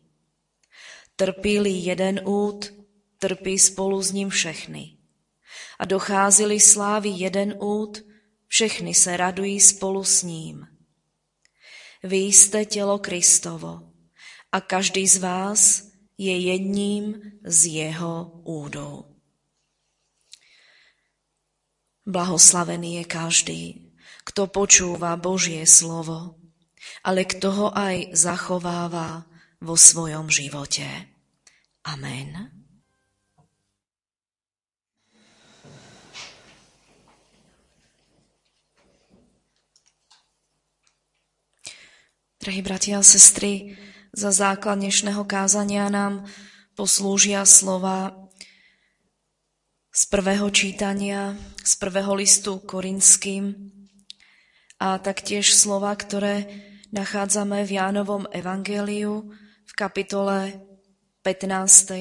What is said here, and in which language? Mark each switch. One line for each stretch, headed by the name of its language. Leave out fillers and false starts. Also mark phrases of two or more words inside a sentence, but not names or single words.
Czech: Trpí-li jeden úd, trpí spolu s ním všechny. A dochází-li slávy jeden úd, všechny se radují spolu s ním. Vy jste tělo Kristovo a každý z vás je jedním z jeho údů.
Slovak: Blahoslavený je každý, kto počúva Božie slovo, ale kto ho aj zachováva vo svojom živote. Amen. Drahí bratia a sestry, za základ dnešného kázania nám poslúžia slova z prvého čítania, z prvého listu Korinským a taktiež slova, ktoré nachádzame v Jánovom evangeliu v kapitole 15.